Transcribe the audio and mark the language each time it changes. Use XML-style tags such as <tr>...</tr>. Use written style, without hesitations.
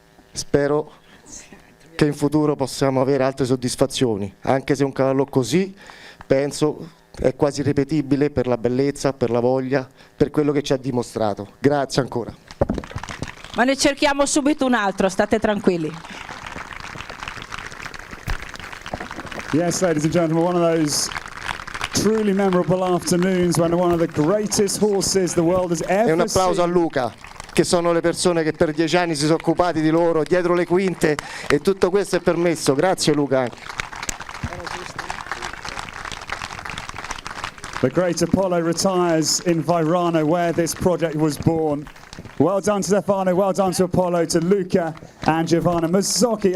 <it>Spero che in futuro possiamo avere altre soddisfazioni, anche se un cavallo così, penso, è quasi ripetibile per la bellezza, per la voglia, per quello che ci ha dimostrato. Grazie ancora. Ma ne cerchiamo subito un altro, state tranquilli.</it> <en>Yes, ladies and gentlemen, one of those truly memorable afternoons when one of the greatest horses the world has ever</en> <it>E un applauso a</it> <en>seen.</en> <it>Luca, che sono le persone che per 10 anni si sono occupati di loro, dietro le quinte, e tutto questo è permesso. Grazie Luca.</it> <en>The great Apollo retires in Vairano, where this project was born. Well done to Stefano, well done to Apollo, to Luca and Giovanna Mazzocchi.</en>